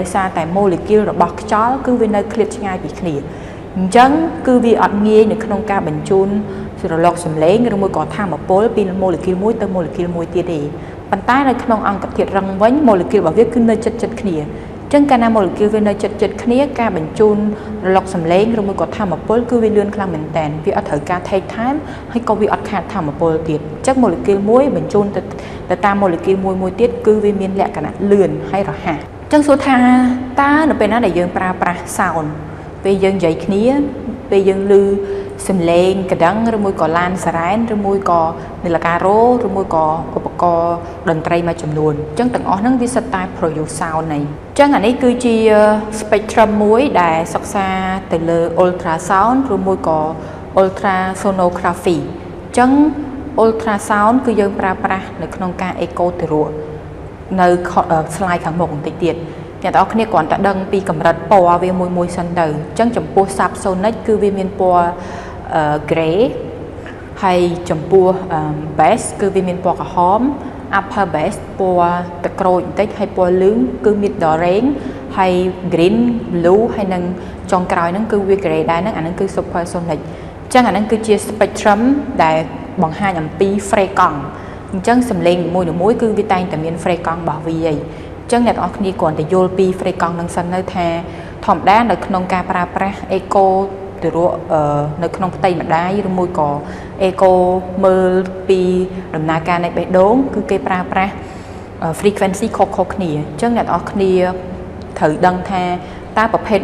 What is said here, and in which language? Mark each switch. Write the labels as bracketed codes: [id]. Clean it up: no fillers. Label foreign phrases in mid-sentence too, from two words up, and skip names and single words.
[km] សារតែ molecule របស់ខ្យល់គឺវានៅឃ្លាតឆ្ងាយពីគ្នាអញ្ចឹងគឺវាអត់ងាយនៅក្នុងការបញ្ជូនរលកសំឡេងឬមួយក៏ថាមពលពី molecule មួយទៅ molecule មួយទៀតទេប៉ុន្តែនៅ ក្នុងអង្គធាតុរឹងវិញ molecule របស់វាគឺនៅជិតៗគ្នាអញ្ចឹងកាលណា molecule វានៅជិតគ្នាការបញ្ជូនរលកសំឡេងឬមួយក៏ថាមពលគឺវាលឿនខ្លាំងមែនតើ វាអត់ត្រូវការ [en] take time [km] ហើយក៏វាអត់ខាតថាមពលទៀតអញ្ចឹង molecule មួយបញ្ជូនទៅតាម molecule មួយទៀតគឺវា មានលក្ខណៈលឿនហើយរហ័សអញ្ចឹងសួរថាតើនៅពេលណាដែលយើងប្រើប្រាស់ sound ពេលយើងនិយាយគ្នាពេលយើងឮសំឡេងកណ្ដឹងឬមួយក៏ឡានសារ៉ែនឬមួយក៏នាឡិការ៉ូឬមួយក៏ឧបករណ៍តន្ត្រីមួយចំនួនអញ្ចឹងទាំងអស់ហ្នឹងវាសិតតែ [en] produce sound [km] nàyអញ្ចឹងអានេះគឺជា spectrum មួយដែលសិក្សាទៅលើ ultrasound ឬមួយក៏ ultrasonography អញ្ចឹង ultrasound គឺយើងប្រើប្រាស់នៅក្នុងការ echo ទារកនៅ slide ខាងមុខបន្តិចទៀតអ្នកទាំងអស់គ្នាគ្រាន់តែដឹងពីកម្រិតពណ៌វាមួយសិនទៅអញ្ចឹងចំពោះ subsonic គឺវាមានពណ៌ gray ហើយចំពោះ bass គឺវាមានពណ៌ក្រហម [en] upper bass [km] ពណ៌ទឹកក្រូចបន្តិចហើយពណ៌លឿងគឺ [en] mid range [km] ហើយ [en] green blue [km] ហើយនឹងចុងក្រោយហ្នឹងគឺវា gray ដែរហ្នឹងអាហ្នឹងគឺ supersonic អញ្ចឹងអាហ្នឹងគឺជា spectrum ដែលបង្ហាញអំពី frequency អញ្ចឹងសំឡេង នីមួយៗគឺវាតែងតែមាន frequency របស់វាឯងអញ្ចឹងអ្នកទាំងអស់គ្នាគ្រាន់តែយល់ពី frequency នឹងសិននៅថាធម្មតានៅក្នុងការប្រើប្រាស់ echo ទារកនៅក្នុងផ្ទៃម្ដាយឬមួយក៏ echo មើលពីដំណើរការនៃបេះដូងគឺគេប្រើប្រាស់ frequency ខុសៗគ្នាអញ្ចឹងអ្នកទាំងអស់គ្នាត្រូវដឹងថាតើប្រភេទ